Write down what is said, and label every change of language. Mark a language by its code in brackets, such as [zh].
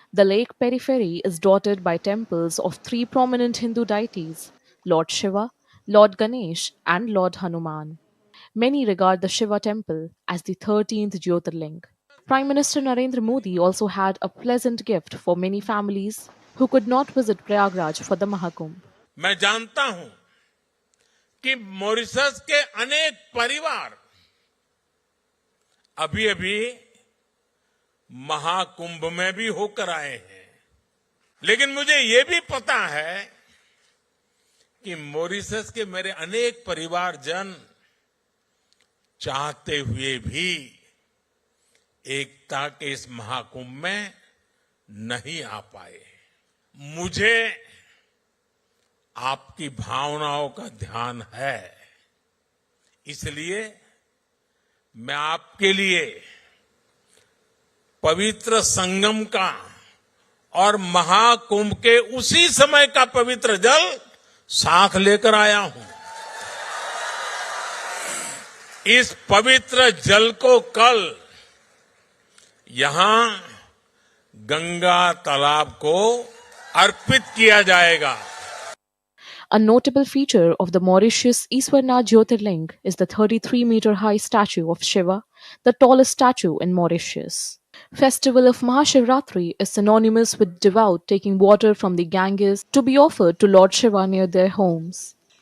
[en] The lake periphery is dotted by temples of three prominent Hindu deities, Lord Shiva, Lord Ganesh, and Lord Hanuman. Many regard the Shiva temple as the 13th Jyotirling. Prime Minister Narendra Modi also had a pleasant gift for many families who could not visit Prayagraj for the Mahakumbh. [hi] मैं जानता हूं कि Mauritius के अनेक परिवार अभी-अभी महाकुंभ में भी होकर आए हैं, लेकिन मुझे ये भी पता है कि मॉरिशस के मेरे अनेक परिवारजन चाहते हुए भी एकता के इस महाकुंभ में नहीं आ पाए। मुझे आपकी भावनाओं का ध्यान है, इसलिए मैं आपके लिए पवित्र संगम का और महाकुंभ के उसी समय का पवित्र जल साथ लेकर आया हूं। इस पवित्र जल को कल यहां गंगा तालाब को अर्पित किया जाएगा। [en] A notable feature of the Mauritius Iswarna Jyotirling is the 33-meter-high statue of Shiva, the tallest statue in Mauritius. Festival of Mahashivratri is synonymous with devout taking water from the Ganges to be offered to Lord Shiva near their homes.